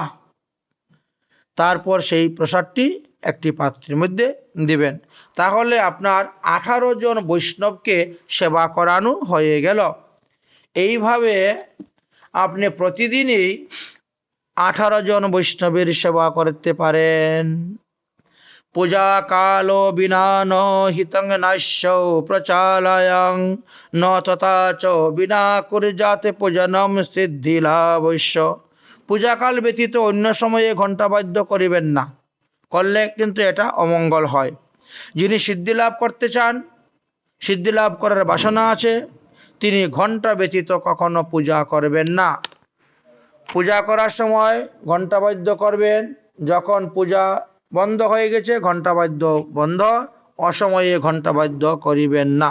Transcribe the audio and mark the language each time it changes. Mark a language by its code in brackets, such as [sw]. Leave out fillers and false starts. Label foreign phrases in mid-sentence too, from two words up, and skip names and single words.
[bn] তারপর সেই প্রসাদটি একটি পাত্রের মধ্যে দিবেন। তাহলে আপনার 18 জন বৈষ্ণবকে সেবা করানো হয়ে গেল। এইভাবে আপনি প্রতিদিনই 18 জন বৈষ্ণবের সেবা করতে পারেন। [sa] पूजा कालो विना न हितं नाश्य प्रचालयं न तथा च विना कुर्यात् पूजनम सिद्धिलाभस्य। [bn] পূজাকাল ব্যতীত অন্য সময়ে ঘণ্টা বাদ্য করিবেন না, করলে কিন্তু এটা অমঙ্গল হয়। যিনি সিদ্ধি লাভ করতে চান, সিদ্ধি লাভ করার বাসনা আছে, তিনি ঘণ্টা ব্যতীত কখনো পূজা করবেন না। পূজা করার সময় ঘণ্টা বাদ্য করবেন, যখন পূজা বন্ধ হয়ে গেছে ঘণ্টা বাদ্য বন্ধ, অসময়ে ঘণ্টা বাদ্য করিবেন না।